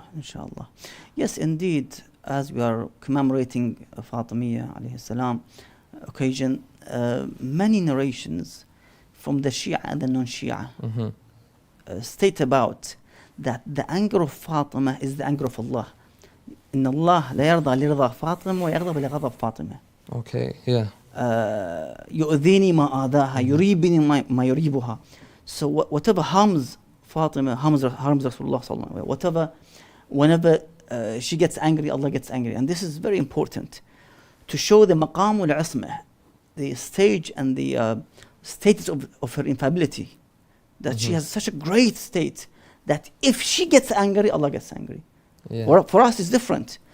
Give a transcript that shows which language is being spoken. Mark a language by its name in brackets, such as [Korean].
[English] Inshallah. Yes, indeed. As we are commemorating Fatimiyya alayhi salam occasion, many narrations from the Shia and the non-Shia state about that the anger of Fatima is the anger of Allah. [Arabic] إن الله لا يرضى لرضا فاطمة ويغضب لغضب فاطمة. [English] Okay, yeah. [Arabic] يؤذيني ما آذاها يريبني ما يريبها. [English] So whatever harms Fatima, harms Rasulullah sallallahu alaihi wasallam. Whatever, whenever she gets angry, Allah gets angry. And this is very important to show the maqam wal-ismah, the stage and the status of her infallibility. That she has such a great state that if she gets angry, Allah gets angry. Yeah. For us, it's different.